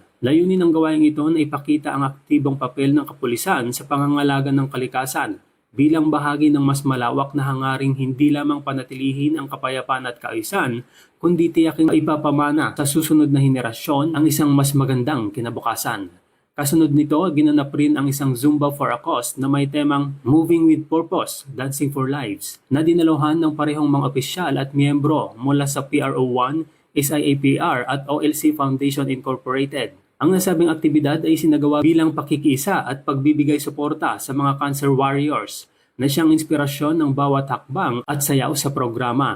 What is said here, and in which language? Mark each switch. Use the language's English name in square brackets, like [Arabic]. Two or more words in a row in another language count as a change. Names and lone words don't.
[Filipino] Layunin ng gawaing ito na ipakita ang aktibong papel ng kapulisan sa pangangalaga ng kalikasan bilang bahagi ng mas malawak na hangaring hindi lamang panatilihin ang kapayapaan at kaayusan, kundi tiyaking ipapamana sa susunod na henerasyon ang isang mas magandang kinabukasan. Kasunod nito, ginanap rin ang isang Zumba for a Cause na may temang Moving with Purpose, Dancing for Lives, na dinaluhan ng parehong mga opisyal at miyembro mula sa PRO1, SIAPR at OLC Foundation Incorporated. Ang nasabing aktibidad ay sinagawa bilang pakikiisa at pagbibigay suporta sa mga [English] cancer warriors [Filipino] na siyang inspirasyon ng bawat hakbang at sayaw sa programa.